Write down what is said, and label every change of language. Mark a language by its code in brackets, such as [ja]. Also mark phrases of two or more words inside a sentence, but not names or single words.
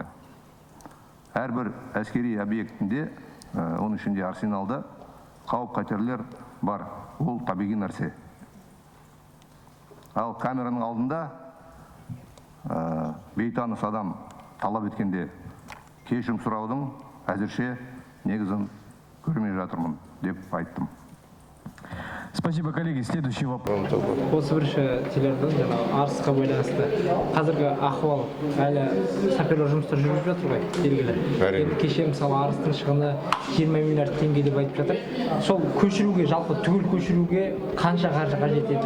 [kk] Әрбір әскери объектінде, оның ішінде арсеналда қауіп-қатерлер бар. Ол табиғи нәрсе. Ал камераның алдында бейтаныс адам талап еткенде кешірім сұраудың әзірше негізін көрмей жатырмын деп айттым. [ru] Спасибо, коллеги. Следующий вопрос. [kk] Осы бірінші телеарнадан Арысқа байланысты. Қазіргі ахуал әлі саперлер жұмыстар жүріп жатыр ғой, белгілі. Кеше мысалы Арыстың шығыны 20 миллиард теңге деп айтып жатыр. Сол көшіруге, жалпы түгел көшіруге қанша қаржы қажет еді?